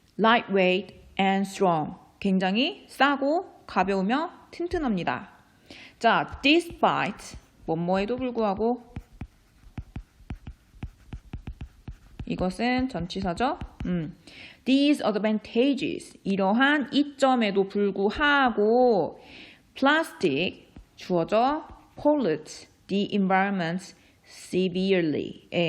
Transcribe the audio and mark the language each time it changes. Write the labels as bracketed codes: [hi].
[en] lightweight and strong. [ko] 굉장히 싸고 가벼우며 튼튼합니다. 자, [en] despite [ko] 뭐뭐에도 불구하고 이것은 전치사죠. [en] These advantages [ko] 이러한 이점에도 불구하고 [en] plastic [ko] 주어져 [en] pollutes the environment severely.